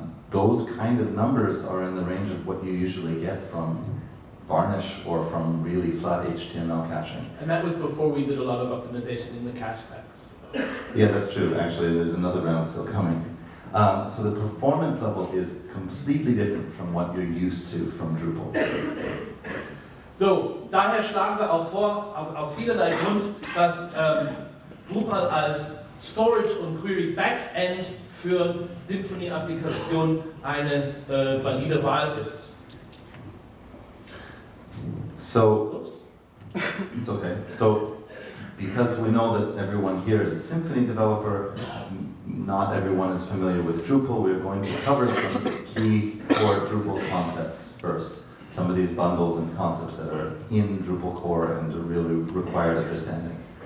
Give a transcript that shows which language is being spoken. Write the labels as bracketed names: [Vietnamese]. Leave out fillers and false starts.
[English] Those kind of numbers are in the range of what you usually get from Varnish or from really flat HTML caching. And that was before we did a lot of optimization in the cache tags. Yeah, that's true. Actually, there's another round still coming. So the performance level is completely different from what you're used to from Drupal. [German] So, daher schlagen wir auch vor, aus vielerlei Grund, dass Drupal als Storage und Query Backend für Symfony-Applikationen eine valide Wahl ist. [English] So, it's okay. So, because we know that everyone here is a Symfony developer, not everyone is familiar with Drupal, we're going to cover some key core Drupal concepts first. Some of these bundles and concepts that are in Drupal core and are really required understanding.